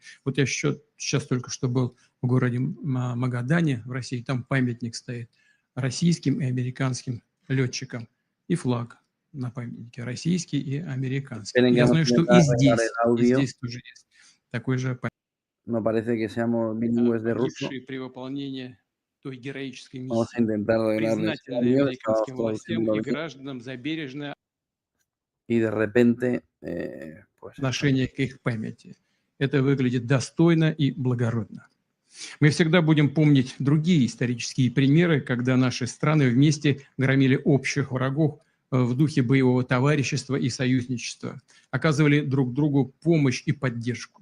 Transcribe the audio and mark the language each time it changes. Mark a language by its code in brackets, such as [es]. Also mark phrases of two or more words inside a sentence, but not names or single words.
[ru] Вот я сейчас только что был в городе Магадане в России, там памятник стоит российским и американским летчикам, и флаг на памятнике российский и американский. Я знаю, что и здесь тоже есть такой же памятник. [es] No parece que seamos bilingües de ruso. [ru] При выполнении той героической [es] Vamos a [ru] миссии, [es] intentar dominarles el [ru] признательные [es] audio, [ru] американским [es] estamos [ru] властям и [es] traduciéndolo bien. [ru] гражданам за бережное [es] Y de repente, pues, [ru] отношение к их памяти. Это выглядит достойно и благородно. Мы всегда будем помнить другие исторические примеры, когда наши страны вместе громили общих врагов в духе боевого товарищества и союзничества, оказывали друг другу помощь и поддержку.